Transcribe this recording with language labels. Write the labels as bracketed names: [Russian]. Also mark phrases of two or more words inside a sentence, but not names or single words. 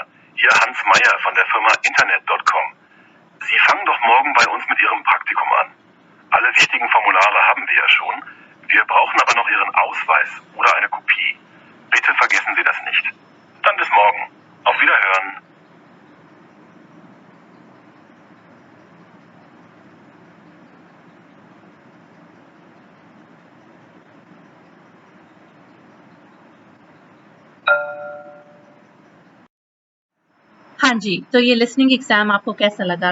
[German] Hier Hans Meyer von der Firma Internet.com. Sie fangen doch morgen bei uns mit Ihrem Praktikum an. Alle wichtigen Formulare haben wir ja schon. Wir brauchen aber noch Ihren Ausweis oder eine Kopie. Bitte vergessen Sie das nicht. Dann bis morgen. Auf Wiederhören. [Hindi] हाँ जी, तो ये [English] listening exam [Hindi] आपको कैसा लगा?